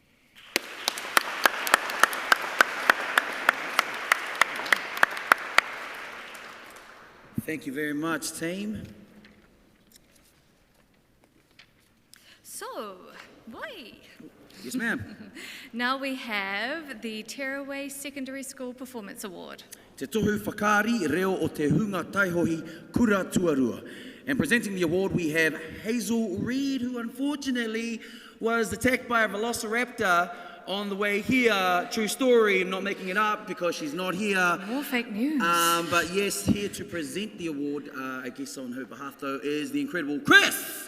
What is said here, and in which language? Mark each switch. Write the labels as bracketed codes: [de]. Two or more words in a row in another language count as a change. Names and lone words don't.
[en] Thank you very much, team. So, boy. Yes, ma'am. Now we have the Tearaway Secondary School Performance Award. [mi] Te tohu whakaari reo o te hunga taihohi kura tuarua. [en] And presenting the award, we have Hazel Reed, who unfortunately was attacked by a velociraptor on the way here. True story, I'm not making it up because she's not here. More fake news. But yes, here to present the award, I guess on her behalf though, is the incredible Chris.